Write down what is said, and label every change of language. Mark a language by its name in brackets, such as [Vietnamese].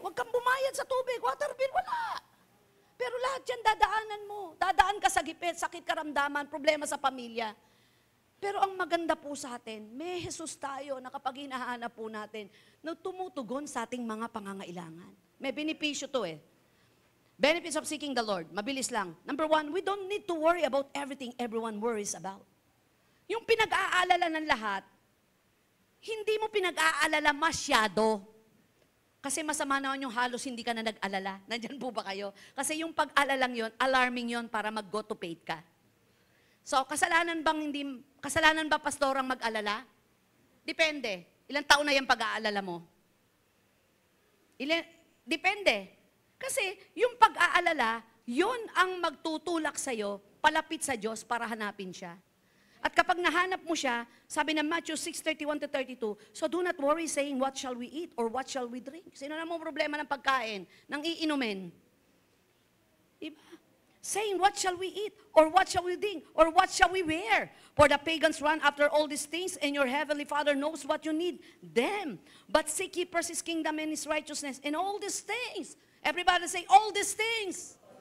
[Filipino] Huwag kang bumayad sa tubig. Water bill, wala. Pero lahat yan, dadaanan mo. Dadaan ka sa gipit, sakit karamdaman, problema sa pamilya. Pero ang maganda po sa atin, may Jesus tayo na kapag hinahanap po natin, na tumutugon sa ating mga pangangailangan. May benepisyo to [English] Benefits of seeking the Lord. [Filipino] Mabilis lang. [English] Number 1, we don't need to worry about everything everyone worries about. [Filipino] Yung pinag-aalala ng lahat, hindi mo pinag-aalala masyado. Kasi masama naman yung halos hindi ka na nag-alala. Nandyan po ba kayo? Kasi yung pag-alalang yon, alarming yon para mag-go to paid ka. So, kasalanan ba pastorang mag-alala? Depende. Ilang taon na yung pag-aalala mo? Depende. Kasi yung pag-aalala, yun ang magtutulak sa'yo, palapit sa Diyos para hanapin siya. At kapag nahanap mo siya, sabi ng [English] Matthew 6:31-32, so do not worry saying, what shall we eat or what shall we drink? [Filipino] Sino na mo problema ng pagkain, ng iinumin? Diba? [English] Saying, what shall we eat? Or what shall we drink? Or what shall we wear? For the pagans run after all these things, and your heavenly Father knows what you need them. But seek ye first His kingdom and His righteousness, and all these things. Everybody say, all these things.